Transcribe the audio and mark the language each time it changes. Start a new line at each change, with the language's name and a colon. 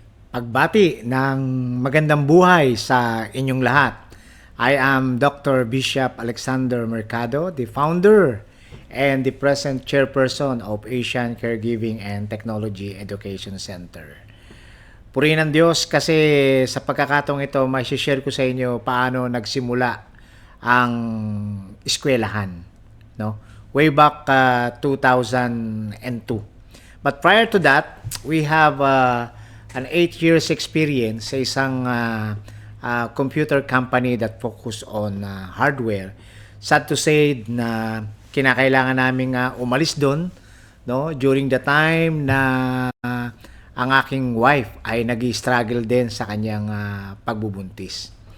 Filipino: Pagbati ng magandang buhay sa inyong lahat.
English: I am Dr. Bishop Alexander Mercado, the founder and the present chairperson of Asian Caregiving and Technology Education Center.
Filipino: Purihin ng Diyos kasi sa pagkakataong ito, may share ko sa inyo paano nagsimula ang eskwelahan, no?
English: Way back 2002. But prior to that, we have an 8 years experience
Filipino: sa isang
English: computer company that focus on hardware.
Filipino: Sad to say na kinakailangan naming umalis doon, no,
English: during the time
Filipino: na ang aking wife ay nag-struggle din sa kanyang pagbubuntis.